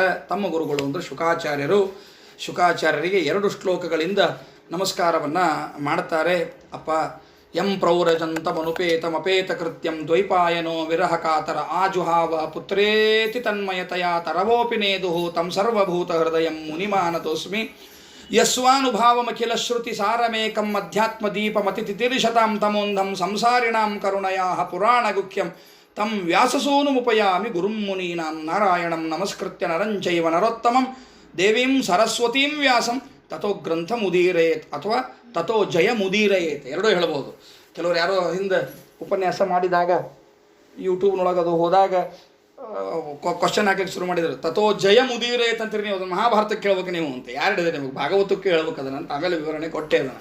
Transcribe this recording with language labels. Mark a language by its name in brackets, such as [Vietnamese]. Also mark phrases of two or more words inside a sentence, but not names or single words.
[Kannada] ತಮ್ಮ ಗುರುಗಳು ಅಂದರೆ ಶುಕಾಚಾರ್ಯರು. ಶುಕಾಚಾರ್ಯರಿಗೆ 2 ಶ್ಲೋಕಗಳಿಂದ ನಮಸ್ಕಾರವನ್ನು ಮಾಡ್ತಾರೆ. [Sanskrit] ಅಪ್ಪ, ಯಂ ಪ್ರೌರಜಂತಮನುಪೇತಮಪೇತ ಕೃತ್ಯಂ ದ್ವೈಪಾಯನೋ ವಿರಹ ಕಾತರ ಆಜುಹಾವ ಪುತ್ರೇತಿ ತನ್ಮಯತಯ ತರವೋಪಿ ನೇದುಹು ತಂ ಸರ್ವಭೂತ ಹೃದಯಂ ಮುನಿಮಾನತೋಸ್ಮಿ ಯಸ್ವಾನುಭಾವಮಖಿಲ ಶ್ರುತಿ ಸಾರಮೇಕಂ ಅಧ್ಯಾತ್ಮದೀಪಮತಿತಿತಿರಿಶತಾಂ ತಮೋಂಧಂ ಸಂಸಾರಿಣಾಂ ಕರುಣಯಾ ಪುರಾಣಗುಖ್ಯಂ ತಂ ವ್ಯಾಸಸೂನುಮುಪಯಾಮಿ ಗುರುಂ ಮುನೀನಾಂ ನಾರಾಯಣಂ ನಮಸ್ಕೃತ್ಯ ನರಂಚೈವ ನರೋತ್ತಮಂ ದೇವೀಂ ಸರಸ್ವತೀಂ ವ್ಯಾಸಂ ತಥೋ ಗ್ರಂಥ ಮುದೀರಯೇತ್ ಅಥವಾ ತಥೋ ಜಯ ಮುದೀರಯೇತ್. [Kannada] ಎರಡೂ ಹೇಳ್ಬೋದು. ಕೆಲವರು ಯಾರೋ ಹಿಂದೆ ಉಪನ್ಯಾಸ ಮಾಡಿದಾಗ ಯೂಟ್ಯೂಬ್ನೊಳಗೆ ಅದು ಹೋದಾಗ ಕ್ವಶನ್ ಹಾಕಲಿಕ್ಕೆ ಶುರು ಮಾಡಿದರು. [Sanskrit] ತಥೋ ಜಯ ಮುದೀರಯೇತ್ [Kannada] ಅಂತೀರಿ ನೀವು, ಅದನ್ನು ಮಹಾಭಾರತಕ್ಕೆ ಕೇಳ್ಬೇಕು ನೀವು ಅಂತ. ಯಾರು ಹೇಳಿದೆ ನಿಮಗೆ? ಭಾಗವತಕ್ಕೆ ಹೇಳ್ಬೇಕು ಅದನ್ನು ಅಂತ. ಆಮೇಲೆ ವಿವರಣೆ ಕೊಟ್ಟೆ ಅದನ್ನು.